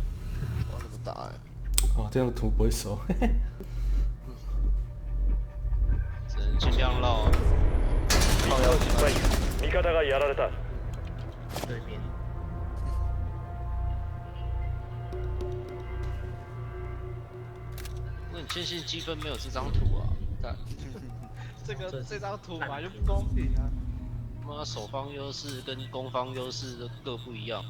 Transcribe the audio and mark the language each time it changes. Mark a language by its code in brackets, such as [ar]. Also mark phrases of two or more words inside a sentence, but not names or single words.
[zh] 我怎么打呀？啊，这样图不会熟。只能尽量绕。 [ja] ミッション失敗。味方られた。 [zh] 对面。我很庆幸积分没有这张图啊！看，这张图本来就不公平啊！妈，守方优势跟攻方优势都各不一样。